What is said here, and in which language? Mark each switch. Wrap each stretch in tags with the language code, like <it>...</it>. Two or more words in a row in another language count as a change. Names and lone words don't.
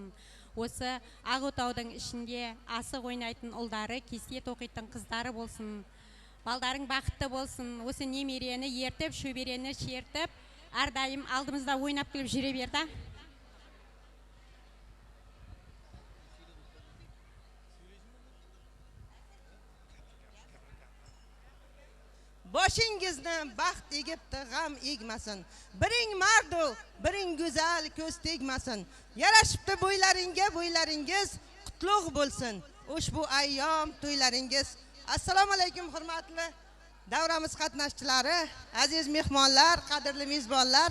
<kk>Осы ақ отаудың ішінде асық ойнайтын ұлдары, кесет оқитын қыздары болсын. Балдарың бақытты болсын. Осы немерені ертіп, шөберені шертіп, әрдайым алдымызда ойнап келіп жүре берді.</kk> <uz>Boshingizni baxt egibdi, g'am egmasin. Biring mardu, biring go'zal, ko'z tegmasin. Yarashibdi bo'ylaringiz qutlug' bo'lsin. Ushbu ayyom to'ylaringiz. Assalomu alaykum hurmatli davramiz qatnashchilari, aziz mehmonlar, qadrli mezbonlar.</uz>